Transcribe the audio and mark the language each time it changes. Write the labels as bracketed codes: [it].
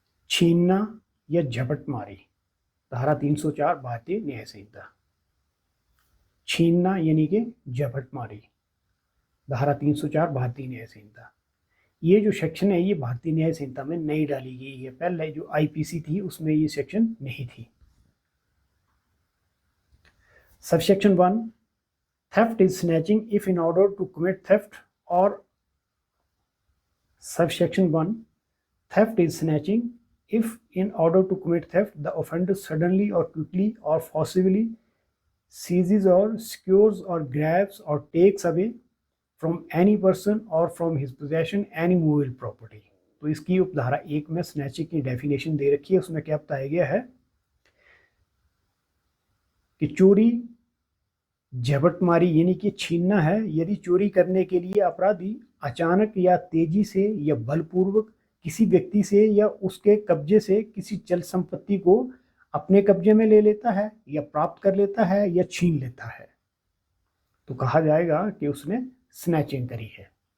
[hi] छीनना या झपटमारी, धारा 304 भारतीय न्याय संहिता। छीनना यानी कि झपटमारी, धारा 304 भारतीय न्याय संहिता। ये जो सेक्शन है ये भारतीय न्याय संहिता में नई डाली गई है, पहले जो IPC थी उसमें ये सेक्शन नहीं थी। [en] Subsection 1, theft is snatching if in order to commit theft, or subsection 1, theft is snatching if in order to commit theft the offender suddenly or quickly or forcibly seizes or secures or grabs or takes away from any person or from his possession any movable property। [hi] तो इसकी उपधारा 1 में snatching की definition दे रखी है, उसमें क्या बताया गया है कि चोरी झपटमारी यानी कि छीनना है यदि चोरी करने के लिए अपराधी अचानक या तेजी से या बलपूर्वक किसी व्यक्ति से या उसके कब्जे से किसी चल संपत्ति को अपने कब्जे में ले लेता है या प्राप्त कर लेता है या छीन लेता है तो कहा जाएगा कि उसने स्नैचिंग करी है।